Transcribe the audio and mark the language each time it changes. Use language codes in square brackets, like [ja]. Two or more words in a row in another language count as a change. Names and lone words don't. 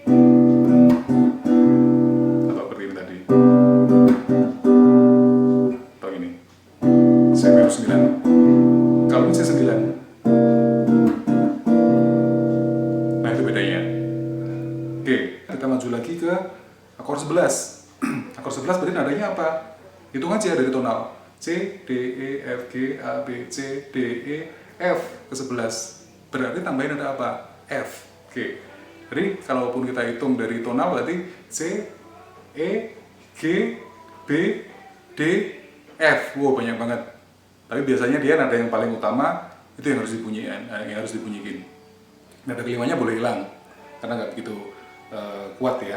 [id] Atau seperti ini tadi. Atau ini. C mayor 9. Kalau ini C9. Nah, itu bedanya. Oke, kita maju lagi ke akor 11. Akor 11 berarti nadanya apa? Hitung aja dari tonal. C, D, E, F, G, A, B, C, D, E, F ke 11. Berarti tambahin ada apa? F. Oke. Jadi kalaupun kita hitung dari tonal berarti C, E, G, B, D, F. Wow, banyak banget. Tapi biasanya dia nada yang paling utama itu yang harus dibunyikan, Nada kelimanya boleh hilang karena nggak begitu kuat ya.